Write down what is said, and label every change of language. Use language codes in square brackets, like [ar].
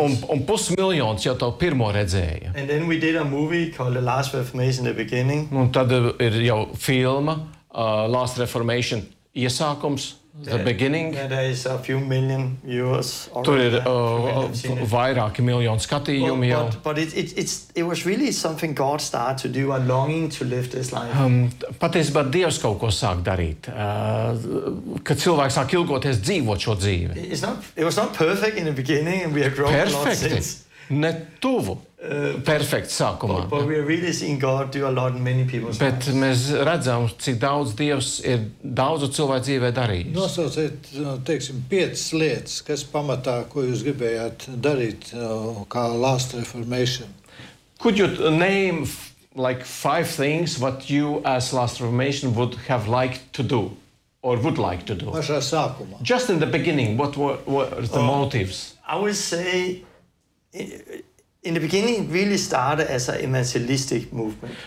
[lv] Un pusmiljons jau tev pirmo redzēja. [en] And then we did a movie called The Last Reformation in the beginning. [lv] Un tad ir jau filma Last Reformation iesākums. [en] The beginning. Yeah, there is a few million viewers. [lv] Tur ir vairāki miljoni skatījumi jau. [en] But it was really something God started to do, a longing to live this life. [lv] Patiesībā Dievs kaut ko sāk darīt, kad cilvēks sāk ilgoties dzīvot šo dzīvi. [en] It was not perfect in the beginning and we have grown perfect. A lot since. [lv] Ne tuvu. Perfekt sākumā. [en] But we are really seeing God do a lot in many people's lives. [lv] Bet mēs redzam, cik daudz Dievs ir daudzu cilvēku dzīvē darījis. Nosauciet, teiksim, 5 lietas, kas pamatā, ko jūs gribējāt darīt kā last reformation. [en] Could you name like 5 things what you as last reformation would have liked to do? Or would like to do? [lv] Pašā sākumā. [en] Just in the beginning, what were the motives? I would say in the beginning it really started as an evangelistic movement.